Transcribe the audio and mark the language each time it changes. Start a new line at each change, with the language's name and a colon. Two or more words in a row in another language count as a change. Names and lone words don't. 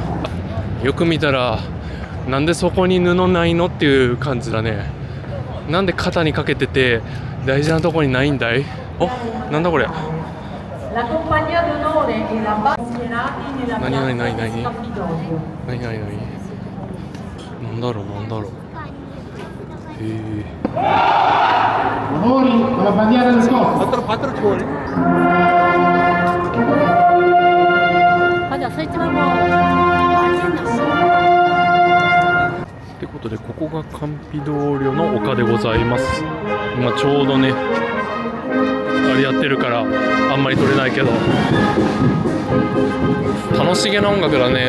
Japanese: よく見たらなんでそこに布ないのっていう感じだね。なんで肩にかけてて大事なとこにないんだい。なんだこれ。何なんだろう。
Italian: Onori con la bandiera del Scozia.
Japanese: ってことでここがカンピドーリョの丘でございます。今ちょうどねあれやってるからあんまり撮れないけど楽しげな音楽だね。